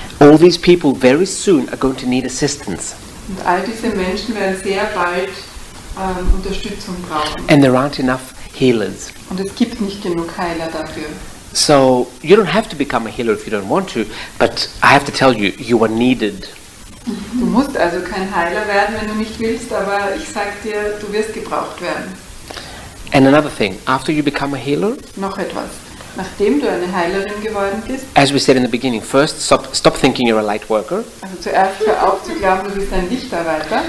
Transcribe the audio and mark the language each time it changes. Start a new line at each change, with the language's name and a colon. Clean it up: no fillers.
English: All these people very soon are going to need assistance.
German: Und all diese Menschen werden sehr bald Unterstützung brauchen.
English: And there aren't enough healers.
German: Und es gibt nicht genug Heiler dafür.
English: So you don't have to become a healer if you don't want to, but I have to tell you, you are needed.
German: Du musst also kein Heiler werden, wenn du nicht willst, aber ich sag dir, du wirst gebraucht werden.
English: And another thing, after you become a healer,
German: Noch etwas. Nachdem du eine Heilerin geworden bist,
English: as we said in the beginning, first stop thinking you're a light worker.
German: also zuerst hör auf zu glauben, du bist ein Lichtarbeiter.